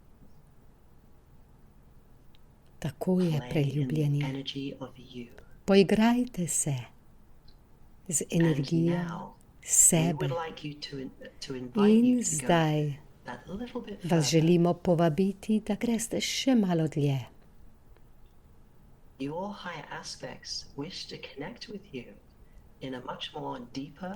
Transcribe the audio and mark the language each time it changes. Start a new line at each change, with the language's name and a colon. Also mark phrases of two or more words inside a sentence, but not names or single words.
Slovenian: Tako je,
English: Play in the
Slovenian: preljubljeni.
English: energy of you.
Slovenian: Poigrajte se z
English: And
Slovenian: energijo
English: now, we
Slovenian: sebe.
English: would like you to invite you
Slovenian: In
English: to go
Slovenian: zdaj
English: that little bit
Slovenian: vas
English: further.
Slovenian: želimo povabiti, da greste še malo dlje.
English: Your higher aspects wish to connect with you in a much more deeper,